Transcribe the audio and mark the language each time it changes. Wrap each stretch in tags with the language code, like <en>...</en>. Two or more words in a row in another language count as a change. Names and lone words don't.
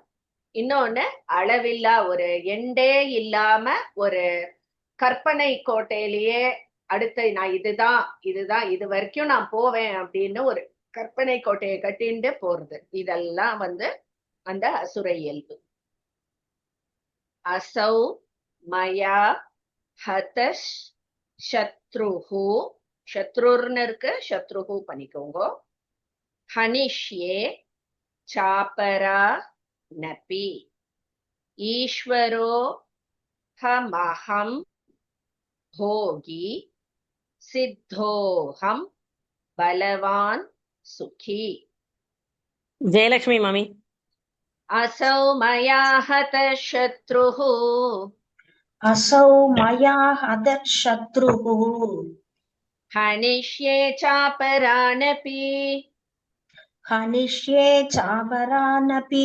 <ta>இன்னொன்னு அளவில்லா ஒரு எண்டே இல்லாம ஒரு கற்பனை கோட்டையிலேயே அடுத்து நான் இதுதான் இதுதான் இது வரைக்கும் நான் போவேன் அப்படின்னு ஒரு கற்பனை கோட்டையை கட்டிண்டு போறது. இதெல்லாம் அந்த அசுர இயல்பு.</ta> <sa>असौ मया हतः शत्रुहु</sa> <ta>शत्रुर्னு இருக்கு</ta> <sa>शत्रुहु பண்ணிக்கோங்க हनिष्ये चापरा नपि ईश्वरो हमहं भोगी सिद्धोहं बलवान् सुखी</sa> <ta>ஜெயலட்சுமி மாமி.</ta> <sa>असौ मया हतः शत्रुः असौ मया हतः शत्रुः हनिष्ये चापरानपि हनिष्ये चापरानपि</sa>